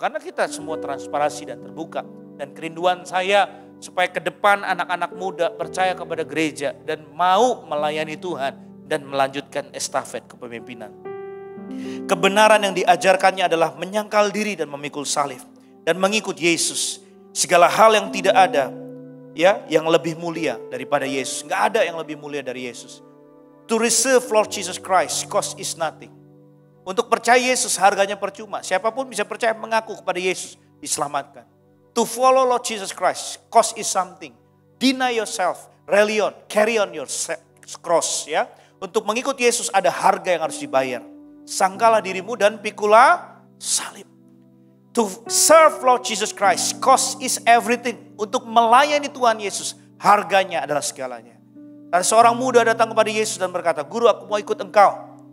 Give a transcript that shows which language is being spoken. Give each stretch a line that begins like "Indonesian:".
Indonesian: Karena kita semua transparansi dan terbuka. Dan kerinduan saya supaya ke depan anak-anak muda percaya kepada gereja dan mau melayani Tuhan dan melanjutkan estafet kepemimpinan. Kebenaran yang diajarkannya adalah menyangkal diri dan memikul salib dan mengikut Yesus. Segala hal yang tidak ada ya yang lebih mulia daripada Yesus. Enggak ada yang lebih mulia dari Yesus.
English: To receive Lord Jesus Christ cost is nothing.
Indonesian: Untuk percaya Yesus harganya percuma. Siapapun bisa percaya mengaku kepada Yesus diselamatkan.
English: To follow Lord Jesus Christ, cost is something. Deny yourself, rely on, carry on your cross ya.
Indonesian: Untuk mengikut Yesus ada harga yang harus dibayar. Sangkalah dirimu dan pikulah salib.
English: To serve Lord Jesus Christ, cost is everything.
Indonesian: Untuk melayani Tuhan Yesus, harganya adalah segalanya. Dan seorang muda datang kepada Yesus dan berkata, "Guru, aku mau ikut engkau."